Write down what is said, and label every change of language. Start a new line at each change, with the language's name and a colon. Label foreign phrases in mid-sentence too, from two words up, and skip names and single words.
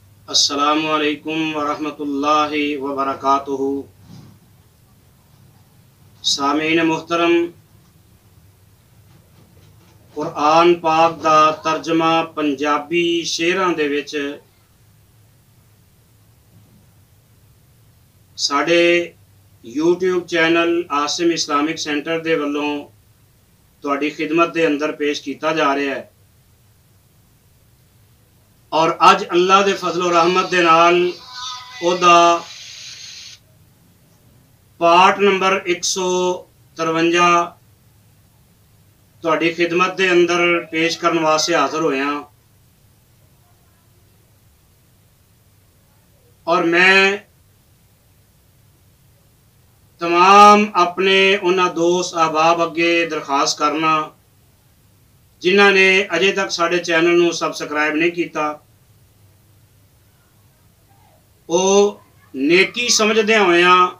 Arabic: السلام علیکم ورحمۃ اللہ وبرکاتہ۔
Punjabi: سامعین محترم، قرآن پاک دا ترجمہ پنجابی شعراں دے وچ ساڈے یوٹیوب چینل عاصم اسلامک سینٹر دے والوں تہاڈی خدمت دے اندر پیش کیتا جا رہا ہے، اور اج اللہ دے فضل و رحمت دے نال او دا پارٹ نمبر 153 تہاڈی خدمت دے اندر پیش کرن واسطے حاضر ہوئے ہاں، اور میں تمام اپنے انہاں دوست احباب اگے درخواست کرنا جنہاں نے اجے تک ساڈے چینل نو سبسکرائب نہیں کیتا، او نیکی سمجھدے ہوئے